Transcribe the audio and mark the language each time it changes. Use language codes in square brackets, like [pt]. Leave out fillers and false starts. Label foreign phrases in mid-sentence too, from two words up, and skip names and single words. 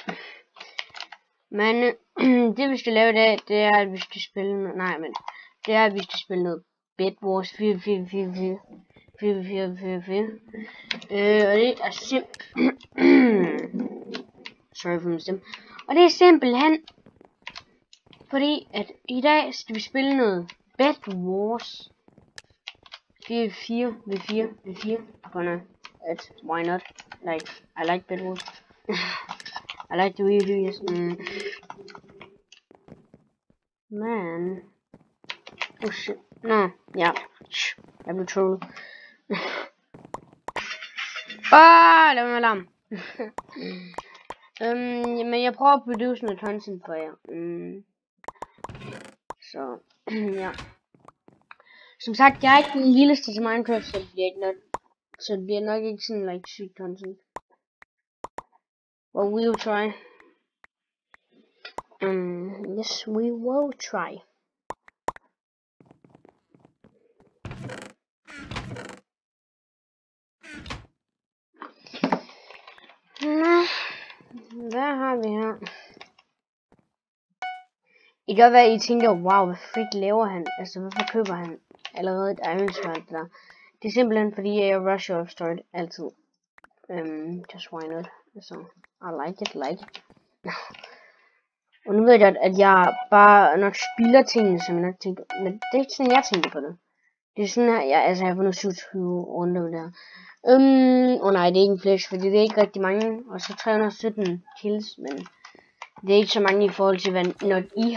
[da] Men det vi skal lave i dag, det er at vi skal spille noget, det er at vi skal spille noget Bed Wars 4. Og det er sorry for min stemme. Og det er simpelthen fordi at i dag skal vi spille noget Bed Wars 4 v4. [en] Why not? Like, I like Bed Wars. I like the way you do this. Man. Oh shit. No. Yeah. [da] Jeg blev trollet. Lad mig alarm. Men jeg prøver at produce noget content for jer. Så, ja. Som sagt, jeg er ikke den lilleste til Minecraft, så det bliver nok ikke sådan like sygt content. [en] But we will try. Yes, we will try. [da] Hvad har vi her? I kan godt være, I tænker, wow, hvad freak laver han? Altså, hvorfor køber han allerede et Iron Sword der? Det er simpelthen fordi, jeg rusher off start altid. [en] Just why not? [da] Altså, [en] I like it. [da] Og nu ved jeg godt, at jeg bare nok spilder tingene, som jeg nok tænker, men det er ikke sådan, jeg tænker på det. Det er sådan her, jeg har fundet 27 runder der. Nej, det er ikke en flash, fordi det er ikke rigtig mange, og så 317 kills, men det er ikke så mange i forhold til, hvad når I har.